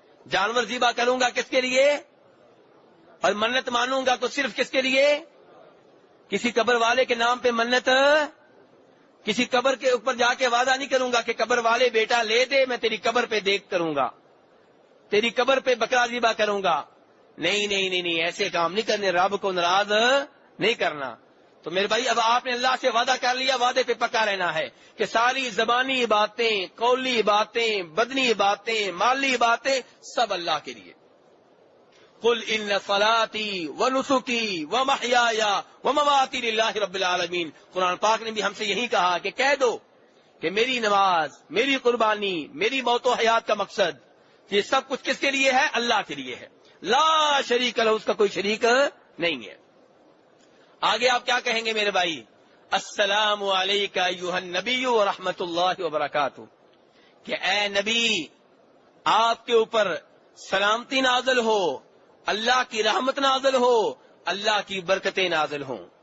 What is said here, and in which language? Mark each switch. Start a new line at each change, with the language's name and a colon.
Urdu: جانور ذبح کروں گا کس کے لیے؟ اور منت مانوں گا تو صرف کس کے لیے؟ کسی قبر والے کے نام پہ منت، کسی قبر کے اوپر جا کے وعدہ نہیں کروں گا کہ قبر والے بیٹا لے دے، میں تیری قبر پہ دیکھ کروں گا، تیری قبر پہ بکرا ذبح کروں گا. نہیں نہیں نہیں نہیں، ایسے کام نہیں کرنے، رب کو ناراض نہیں کرنا. تو میرے بھائی اب آپ نے اللہ سے وعدہ کر لیا، وعدے پہ پکا رہنا ہے کہ ساری زبانی باتیں، قولی باتیں، بدنی باتیں، مالی باتیں سب اللہ کے لیے.
Arabic: قل ان صلاتي ونسكي ومحياي ومماتي لله رب العالمین.
Urdu: قرآن پاک نے بھی ہم سے یہی کہا کہ کہہ دو کہ میری نماز، میری قربانی، میری موت و حیات کا مقصد یہ سب کچھ کس کے لیے ہے؟ اللہ کے لیے ہے.
Arabic: لا شریک لہ،
Urdu: اس کا کوئی شریک نہیں ہے. آگے آپ کیا کہیں گے میرے بھائی؟
Arabic: السلام علیکہ ایھا النبی ورحمۃ اللہ وبرکاتہ،
Urdu: کہ اے نبی آپ کے اوپر سلامتی نازل ہو، اللہ کی رحمت نازل ہو، اللہ کی برکتیں نازل ہوں.